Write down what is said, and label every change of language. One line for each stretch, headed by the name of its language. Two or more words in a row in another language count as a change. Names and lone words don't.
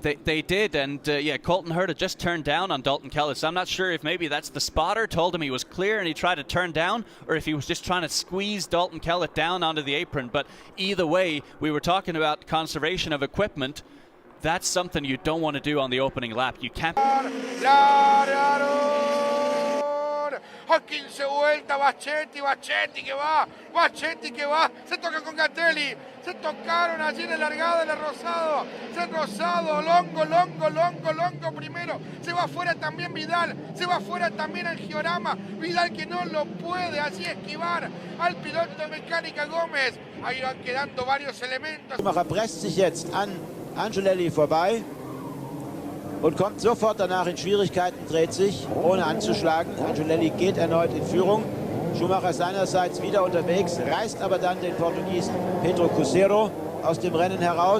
English: They did, and yeah, Colton Herta just turned down on Dalton Kellett. So I'm not sure if maybe that's the spotter told him he was clear and he tried to turn down, or if he was just trying to squeeze Dalton Kellett down onto the apron. But either way, we were talking about conservation of equipment. That's something you don't want to do on the opening lap. You can't.
Spanish: A 15 vueltas, Bachetti que va, se toca con Gatelli, se tocaron allí en la largada de Rosado, Longo primero, se va afuera también Vidal, se va afuera también Angiorama, Vidal que no lo puede así esquivar al piloto de Mecánica Gómez, ahí van quedando varios elementos.
German: Schumacher presst sich jetzt an Angelelli vorbei und kommt sofort danach in Schwierigkeiten, dreht sich, ohne anzuschlagen. Angelelli geht erneut in Führung. Schumacher seinerseits wieder unterwegs, reißt aber dann den Portugiesen Pedro Cusero aus dem Rennen heraus.